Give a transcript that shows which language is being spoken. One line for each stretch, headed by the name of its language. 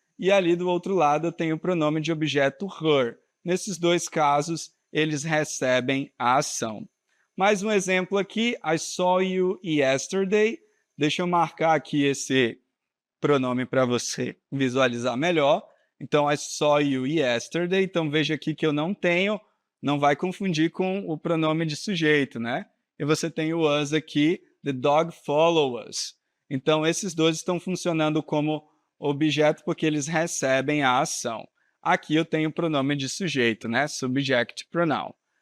Portuguese: E ali do outro lado eu tenho o pronome de objeto her. Nesses dois casos, eles recebem a ação. Mais um exemplo aqui,
English: I saw you yesterday.
Portuguese: Deixa eu marcar aqui esse pronome para você visualizar melhor.
English: Então, I saw you yesterday.
Portuguese: Então, veja aqui que eu não vai confundir com o pronome de sujeito, né? E você tem o us aqui,
English: the dog follow us.
Portuguese: Então, esses dois estão funcionando como objeto porque eles recebem a ação. Aqui eu tenho o pronome de sujeito, né?
English: Subject pronoun.